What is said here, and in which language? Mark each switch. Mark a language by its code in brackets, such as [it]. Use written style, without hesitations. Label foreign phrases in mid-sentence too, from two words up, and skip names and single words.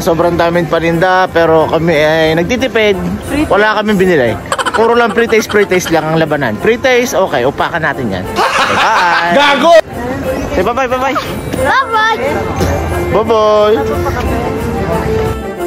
[tl] Sobrang daming paninda pero kami ay nagtitipid. Wala kaming binili. Puro lang pre-taste lang ang labanan. Pre-taste, okay, upakan natin yan. [en] Bye! Gago! Say bye-bye. Bye-bye! Bye-bye!